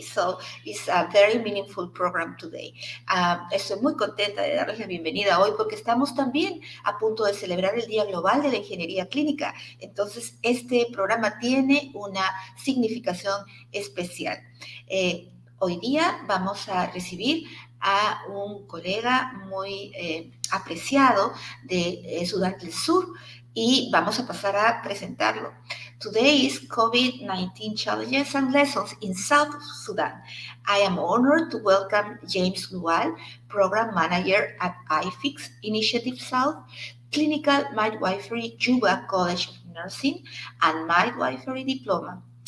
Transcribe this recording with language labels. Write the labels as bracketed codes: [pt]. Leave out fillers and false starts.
[en] So it's a very meaningful program today. [es] Estoy muy contenta de darles la bienvenida hoy porque estamos también a punto de celebrar el Día Global de la Ingeniería Clínica. Entonces, este programa tiene una significación especial. Hoy día vamos a recibir a un colega muy apreciado de Sudán del Sur y vamos a pasar a presentarlo. [en] Today is COVID-19 Challenges and Lessons in South Sudan. I am honored to welcome James LUAL, Program Manager at IFIX Initiative South, Clinical Midwifery-JUBA College of Nursing, and Midwifery Diploma.